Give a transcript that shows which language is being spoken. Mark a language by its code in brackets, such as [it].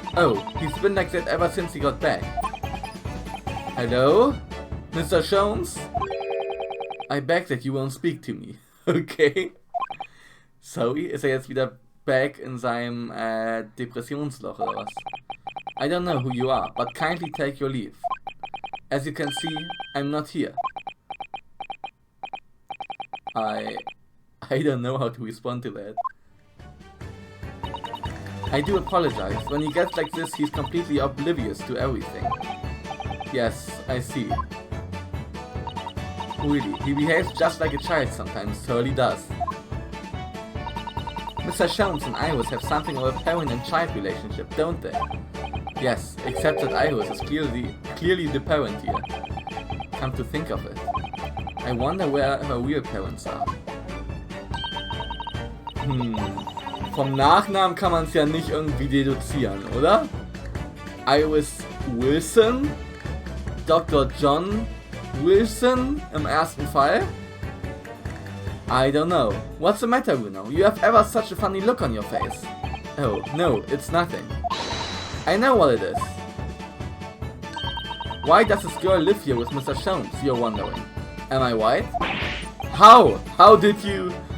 [en] Oh, he's been like that ever since he got back. Hello? Mr. Sholmes? I beg that you won't speak to me. Okay. [de] Sorry, ist er jetzt wieder back in seinem Depressionsloch oder was? [en] I don't know who you are, but kindly take your leave. As you can see, I'm not here. I don't know how to respond to that. I do apologize. When he gets like this, he's completely oblivious to everything. Yes, I see. Really, he behaves just like a child sometimes, Hurley does. Mr. Sholmes and Iris have something of a parent and child relationship, don't they? Yes, except that Iris is clearly the parent here. Come to think of it. I wonder where her real parents are. [de] Vom Nachnamen kann man es ja nicht irgendwie deduzieren, oder? Iris Wilson? Dr. John Wilson im ersten Fall? [en] I don't know. What's the matter, Bruno? You have ever such a funny look on your face. Oh, no, it's nothing. I know what it is. Why does this girl live here with Mr. Sholmes, you're wondering? Am I right? How? How did you...